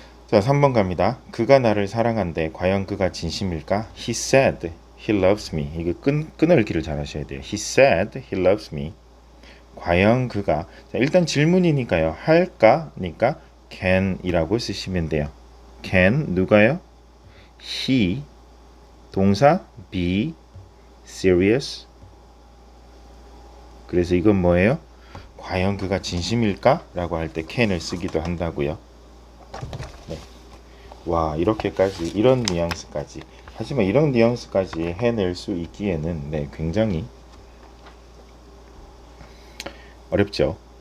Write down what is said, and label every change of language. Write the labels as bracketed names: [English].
[Korean] 자, 3번 갑니다. 그가 나를 사랑한대. 과연 그가 진심일까? [English] He said he loves me. [Korean] 이거 끊을기를 잘 하셔야 돼요. [English] He said he loves me. [Korean] 과연 그가 자, 일단 질문이니까요. 할까니까 can이라고 쓰시면 돼요. can 누가요? [English] he [Korean] 동사 [English] be serious. [Korean] 그래서 이건 뭐예요? 과연 그가 진심일까? 라고 할 때 can을 쓰기도 한다고요. 네. 와, 이렇게까지 이런 뉘앙스까지. 하지만 이런 뉘앙스까지 해낼 수 있기에는 굉장히 어렵죠.